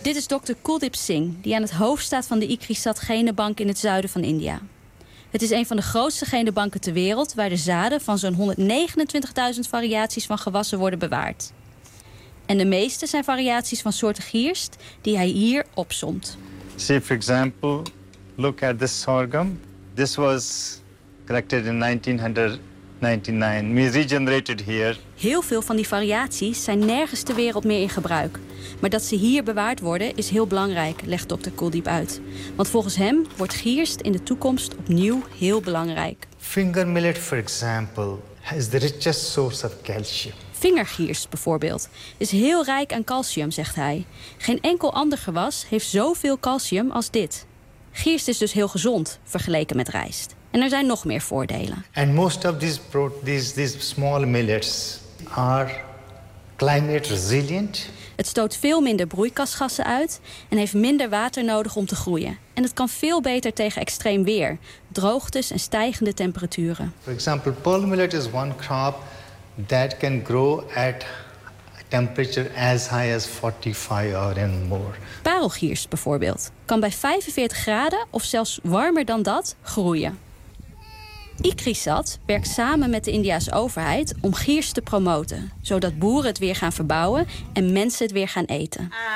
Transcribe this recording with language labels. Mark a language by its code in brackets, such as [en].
[nl] Dit is dokter Kuldip Singh, die aan het hoofd staat van de Ikrisat Genenbank in het zuiden van India. Het is een van de grootste genenbanken ter wereld, waar de zaden van zo'n 129.000 variaties van gewassen worden bewaard. En de meeste zijn variaties van soorten gierst die hij hier opsomt. [en] See, for example, look at this sorghum. This was collected in 1999. We regenerated here. [nl] Heel veel van die variaties zijn nergens ter wereld meer in gebruik. Maar dat ze hier bewaard worden is heel belangrijk, legt dokter Kuldip uit. Want volgens hem wordt gierst in de toekomst opnieuw heel belangrijk. [en] Finger millet, for example, is the richest source of calcium. [nl] Vingergierst bijvoorbeeld is heel rijk aan calcium, zegt hij. Geen enkel ander gewas heeft zoveel calcium als dit. Gierst is dus heel gezond vergeleken met rijst. En er zijn nog meer voordelen. [en] And most of these small millets are climate resilient. [nl] Het stoot veel minder broeikasgassen uit en heeft minder water nodig om te groeien. En het kan veel beter tegen extreem weer, droogtes en stijgende temperaturen. [en] For example, pearl millet is one crop that can grow at a temperature as high as 45 or and more. [nl] Parelgiers bijvoorbeeld kan bij 45 graden of zelfs warmer dan dat groeien. ICRISAT werkt samen met de Indiase overheid om giers te promoten, zodat boeren het weer gaan verbouwen en mensen het weer gaan eten.